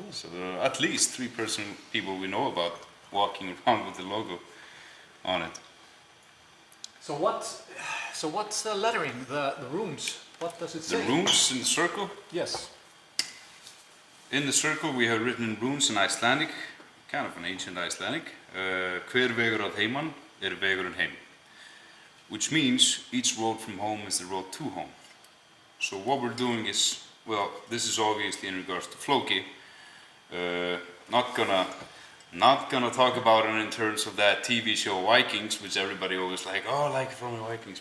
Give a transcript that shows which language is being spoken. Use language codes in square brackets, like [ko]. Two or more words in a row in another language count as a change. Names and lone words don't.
[en] So there are at least 3 people we know about walking around with the logo on it. So what's the lettering, the runes? What does it say? The runes in the circle? Yes. In the circle we have written in runes in Icelandic, kind of an ancient Icelandic. [is] Hver vegur að heiman vegurinn heim. [en] Which means each road from home is the road to home. So what we're doing is, well, this is obviously in regards to Flóki. Not gonna talk about it in terms of that TV show Vikings, which everybody always like, oh, like from the Vikings.